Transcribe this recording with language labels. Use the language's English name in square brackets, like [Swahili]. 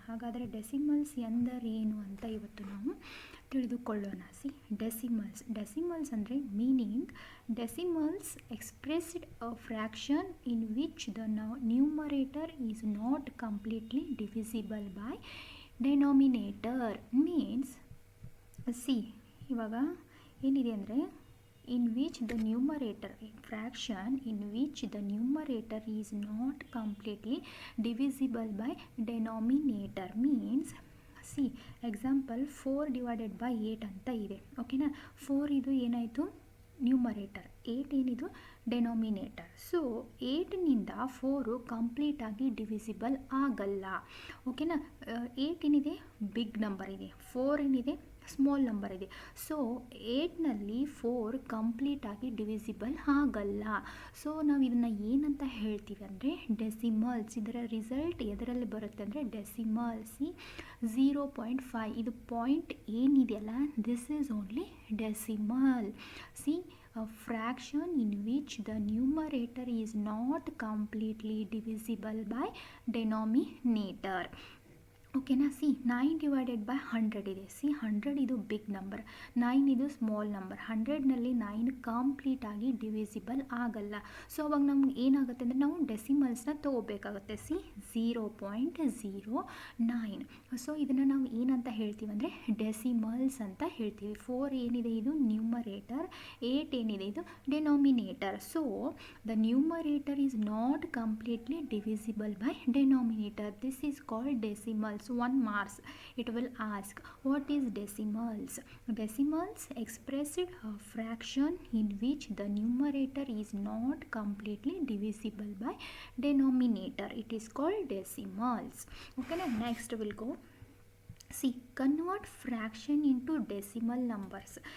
[Kannada] ಹಾಗಾದರೆ ಡೆಸಿಮಲ್ಸ್ ಎಂದರೇನು ಅಂತ ಇವತ್ತು ನಾವು ತಿಳಿದುಕೊಳ್ಳೋಣ. [English] See decimals ಅಂದರೆ meaning decimals expressed a fraction in which the numerator is not completely divisible by denominator. [Kannada] Means C ಇವಾಗ ಏನಿದೆ ಅಂದರೆ [English] in which the numerator fraction in which the numerator is not completely divisible by denominator means see example 4 divided by 8 ಅಂತ ಇದೆ. [Kannada] ಓಕೆನಾ? 4 ಇದು ಏನಾಯಿತು numerator, 8 ಏನಿದು ಡೆನಾಮಿನೇಟರ್. So 8ನಿಂದ 4 ಕಂಪ್ಲೀಟಾಗಿ ಡಿವಿಸಿಬಲ್ ಆಗಲ್ಲ. ಓಕೆನಾ? 8 ಏನಿದೆ ಬಿಗ್ ನಂಬರ್ ಇದೆ, 4 ಏನಿದೆ ಸ್ಮಾಲ್ ನಂಬರ್ ಇದೆ. ಸೊ 8ನಲ್ಲಿ 4 ಕಂಪ್ಲೀಟಾಗಿ ಡಿವಿಸಿಬಲ್ ಆಗಲ್ಲ. ಸೊ ನಾವು ಇದನ್ನು ಏನಂತ ಹೇಳ್ತೀವಿ ಅಂದರೆ ಡೆಸಿಮಲ್ಸ್. ಇದರ ರಿಸಲ್ಟ್ ಎದರಲ್ಲಿ ಬರುತ್ತೆ ಅಂದರೆ ಡೆಸಿಮಲ್ಸ್. 0.5 ಇದು ಪಾಯಿಂಟ್ ಏನಿದೆಯಲ್ಲ, [English] This is only decimal. See a fraction in which the numerator is not completely divisible by denominator. [Kannada] ಓಕೆನಾ? ಸಿ 9 ಡಿವೈಡೆಡ್ ಬೈ 100 ಇದೆ. ಸಿ 100 ಇದು ಬಿಗ್ ನಂಬರ್, 9 ಇದು ಸ್ಮಾಲ್ ನಂಬರ್. 100ನಲ್ಲಿ 9 ಕಂಪ್ಲೀಟಾಗಿ ಡಿವಿಸಿಬಲ್ ಆಗಲ್ಲ. ಸೊ ಅವಾಗ ನಮ್ಗೆ ಏನಾಗುತ್ತೆ ಅಂದರೆ ನಾವು ಡೆಸಿಮಲ್ಸ್ನ ತೊಗೋಬೇಕಾಗುತ್ತೆ. ಸಿ 0.09. ಸೊ ಇದನ್ನು ನಾವು ಏನಂತ ಹೇಳ್ತೀವಿ ಅಂದರೆ ಡೆಸಿಮಲ್ಸ್ ಅಂತ ಹೇಳ್ತೀವಿ. 4 ಏನಿದೆ ಇದು ನ್ಯೂಮರೇಟರ್, 8 ಏನಿದೆ ಇದು ಡೆನಾಮಿನೇಟರ್. [English] So the numerator is not completely divisible by denominator. This is called decimals. 1 marks it will ask what is decimals. Decimals expressed a fraction in which the numerator is not completely divisible by denominator. It is called decimals. Okay, now next we'll go see convert fraction into decimal numbers.